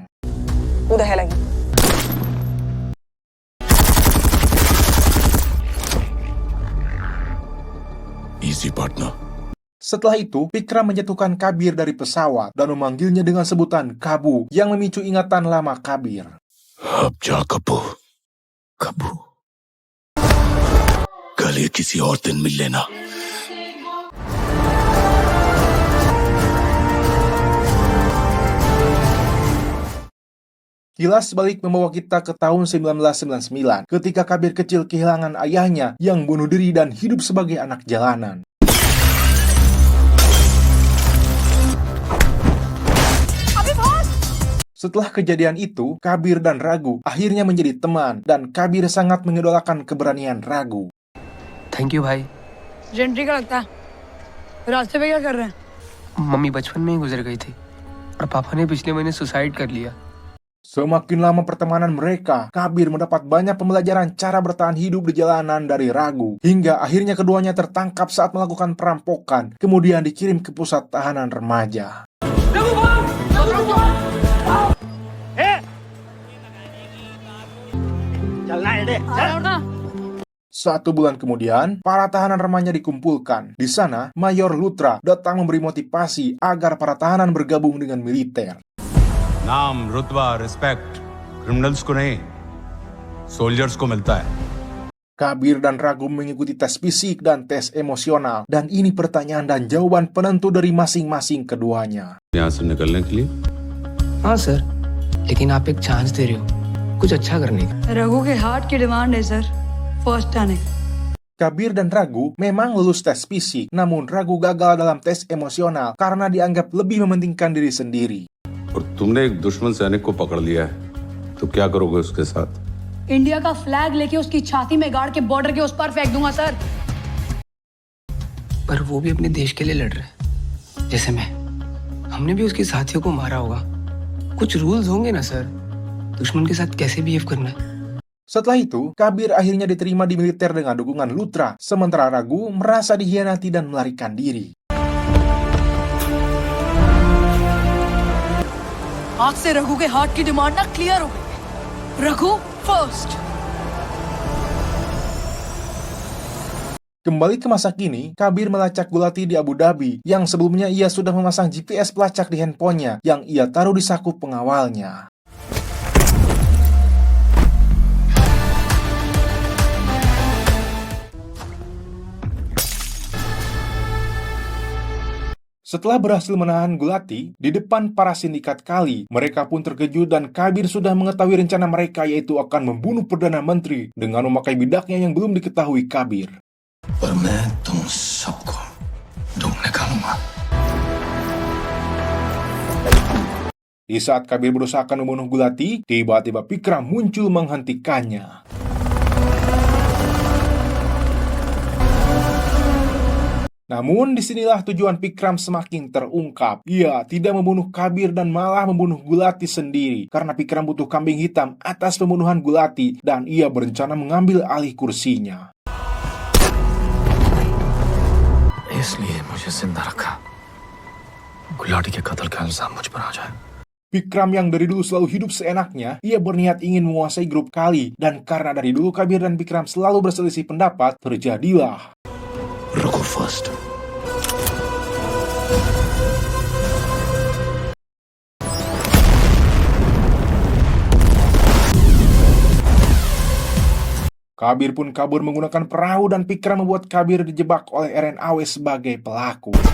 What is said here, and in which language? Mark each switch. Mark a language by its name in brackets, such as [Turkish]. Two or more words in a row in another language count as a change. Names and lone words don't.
[Indonesian] Udah lagi. [English] Easy partner. [Indonesian] Setelah itu, Vikram menjatuhkan Kabir dari pesawat dan memanggilnya dengan sebutan Kabu yang memicu ingatan lama Kabir. [Hindi] अब जा कबू कबू कल ये किसी और दिन मिल लेना [Indonesian] Kilas balik membawa kita ke tahun 1999 ketika Kabir kecil kehilangan ayahnya yang bunuh diri dan hidup sebagai anak jalanan. Setelah kejadian itu, Kabir dan Raghu akhirnya menjadi teman dan Kabir sangat mengidolakan keberanian Raghu. [English] Thank you [Hindi] भाई। जेंट्री का लगता है। रास्ते पे क्या कर रहे हैं? मम्मी बचपन में ही गुजर गई थी और पापा ने पिछले महीने सुसाइड कर लिया। [Indonesian] Semakin lama pertemanan mereka, Kabir mendapat banyak pembelajaran cara bertahan hidup di jalanan dari Raghu. Hingga akhirnya keduanya tertangkap saat melakukan perampokan, kemudian dikirim ke pusat tahanan remaja. Satu bulan kemudian, para tahanan remaja dikumpulkan. Di sana, Mayor Luthra datang memberi motivasi agar para tahanan bergabung dengan militer. [Hindi] नाम रुतबा [English] respect criminals [Hindi] को नहीं सोल्जर्स को मिलता है [Indonesian] Kabir dan Raghu mengikuti tes fisik dan tes emosional, dan ini pertanyaan dan jawaban penentu dari masing-masing keduanya. [Hindi] यहाँ से निकलने के लिए हाँ सर, लेकिन आप एक चांस दे रहे हो कुछ अच्छा करने का। रघु के हार्ट की डिमांड है सर, फर्स्ट आने। [Indonesian] Kabir dan Raghu memang lulus tes fisik, namun Raghu gagal dalam tes emosional karena dianggap lebih mementingkan diri sendiri. [Hindi] और तुमने एक दुश्मन सैनिक को पकड़ लिया है तो क्या करोगे उसके साथ इंडिया का फ्लैग लेके उसकी छाती में गाड़ के बॉर्डर के उस पार फेंक दूंगा सर। पर वो भी अपने देश के लिए लड़ रहे हैं जैसे मैं। हमने भी उसके साथियों को मारा होगा, कुछ रूल्स होंगे ना सर, दुश्मन के साथ कैसे बिहेव करना है। [Indonesian] Setelah itu, Kabir akhirnya diterima di militer dengan dukungan Luthra, sementara Raghu merasa dikhianati dan melarikan diri. [Hindi] आज से रघु के हार्ट की डिमांड ना क्लियर हो गई। रघु फर्स्ट। [Indonesian] Kembali ke masa kini, Kabir melacak Gulati di Abu Dhabi, yang sebelumnya ia sudah memasang GPS pelacak di handphonenya yang ia taruh di saku pengawalnya. Setelah berhasil menahan Gulati di depan para sindikat Kali, mereka pun terkejut dan Kabir sudah mengetahui rencana mereka, yaitu akan membunuh Perdana Menteri dengan memakai bidaknya yang belum diketahui Kabir. [Hindi] पर मैं तुम सबको ढूंढ निकालूंगा [Indonesian] Di saat Kabir berusaha akan membunuh Gulati, tiba-tiba Vikram muncul menghentikannya. Namun disinilah tujuan Vikram semakin terungkap. Ia tidak membunuh Kabir dan malah membunuh Gulati sendiri, karena Vikram butuh kambing hitam atas pembunuhan Gulati dan ia berencana mengambil alih kursinya. [Hindi] इसलिए मुझे जिंदा रखा, गुलाटी के कत्ल का इल्जाम मुझ पर आ जाए। [Indonesian] Vikram yang dari dulu selalu hidup seenaknya, ia berniat ingin menguasai grup Kali, dan karena dari dulu Kabir dan Vikram selalu berselisih pendapat, terjadilah [Hindi] रुको फर्स्ट [Indonesian] Kabir pun kabur menggunakan perahu dan Vikram membuat Kabir dijebak oleh RNAW sebagai pelaku.